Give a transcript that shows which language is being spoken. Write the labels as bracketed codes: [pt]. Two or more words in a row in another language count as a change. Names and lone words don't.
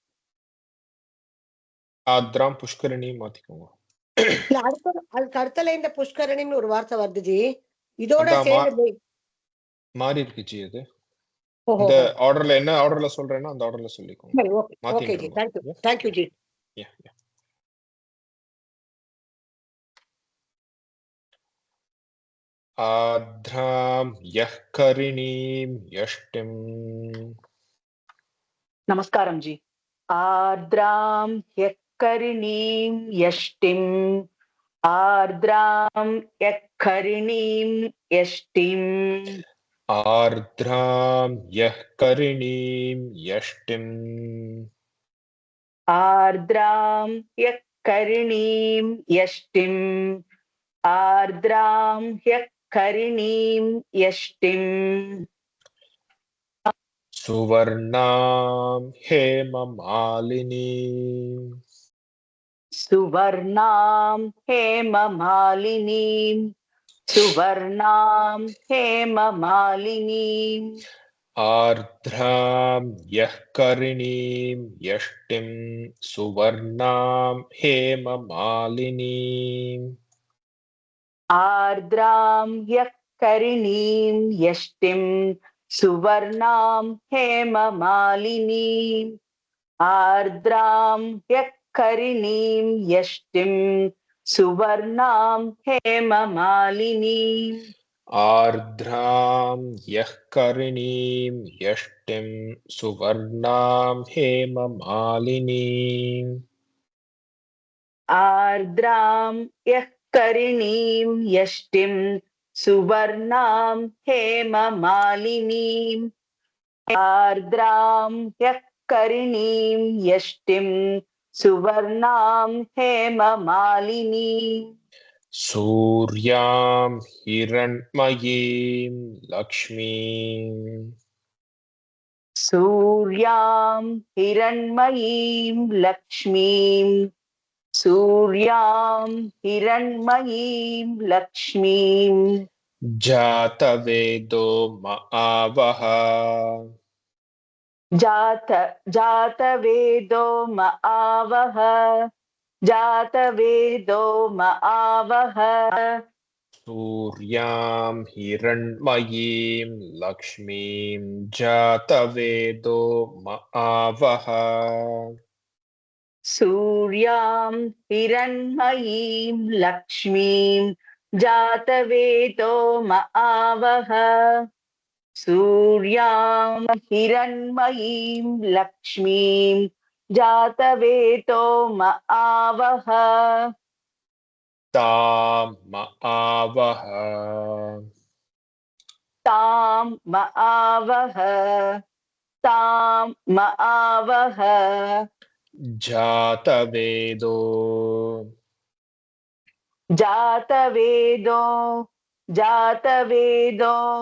[ta] ஆர்திராம் புஷ்கரணி மாத்திக்கோங்க. அதுக்கு அடுத்தல இந்த புஷ்கரணின்னு ஒரு வார்த்தை வருது ஜி. இதோட சேர்ந்து மாறி இருக்கு ஜி அது ஓஹோ இந்த ஆர்டர்ல என்ன ஆர்டர்ல சொல்றேன்னா அந்த ஆர்டர்ல சொல்லிக்கோங்க. சரி [en] okay okay [ta] ஜி மாத்தின்றோம். தேங்க்யூ ஜி [sa] आध्रां यः करिणीं यष्टिम् [te] నమస్కారం జీ. [sa] ఆర్ద్రాం యక్కరిణీం యష్టిం ఆర్ద్రాం యక్కరిణీం యష్టిం आर्द्रां यः करिणीं यष्टिम् ఆర్ద్రాం యక్కరిణీం యష్టిం ఆర్ద్రాం యక్కరిణీం యష్టిం सुवर्णां हेममालिनीं సువర్ణాం హేమమాలినీం సువర్ణాం హేమమాలినీం आर्द्रां यः करिणीं यष्टिं सुवर्णां हेममालिनीम् ఆర్ద్రాం యక్కరిణీం యష్టిం సువర్ణాం హేమమాలినీం ఆర్ద్రాం యక్కరిణీం యష్టిం సువర్ణాం హేమమాలినీం आर्द्रां यः करिणीं यष्टिं सुवर्णां हेममालिनीम् ఆర్ద్రాం యక్కరిణీం యష్టిం సువర్ణాం హేమమాలినీం ఆర్ద్రాం యక్కరిణీం యష్టిం సువర్ణాం హేమమాలినీం सूर्यां हिरण्मयीं लक्ष्मीं సూర్యాం హిరణ్మయీం లక్ష్మీం సూర్యాం హిరణ్మయీం లక్ష్మీం जातवेदो महावः జాతవేదో మఆవహ జాతవేదో మఆవహ सूर्यां हिरण्मयीं लक्ष्मीं जातवेदो महावः సూర్యాం హిరణ్మయీం లక్ష్మీం జాతవేదో మఆవహ సూర్యాం హిరణ్మయీం లక్ష్మీం జాతవేదో మఆవహ तां महावः తాం మఆవహ తాం మఆవహ जातवेदो జాతవేదో జాతవేదో